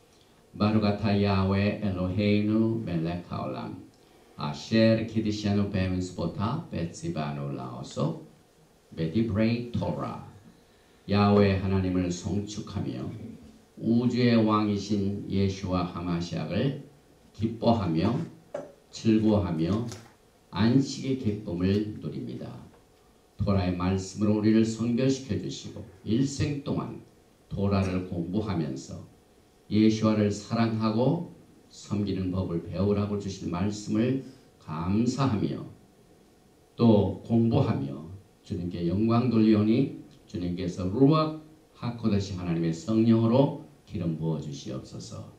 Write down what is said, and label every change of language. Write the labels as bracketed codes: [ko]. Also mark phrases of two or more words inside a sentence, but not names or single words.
[he] ברוך אתה יהוה אלוהינו מלך העולם אשר קדשנו במצוותיו וציוונו לעסוק בדברי תורה. [ko] 야훼 하나님을 송축하며 우주의 왕이신 예수와 하마시약을 기뻐하며 즐거워하며 안식의 기쁨을 누립니다. 토라의 말씀으로 우리를 성결시켜 주시고 일생 동안 토라를 공부하면서 예수와를 사랑하고 섬기는 법을 배우라고 주신 말씀을 감사하며 또 공부하며 주님께 영광 돌리오니 주님께서 [he] רוח הקודש [ko] 하나님의 성령으로 기름 부어 주시옵소서.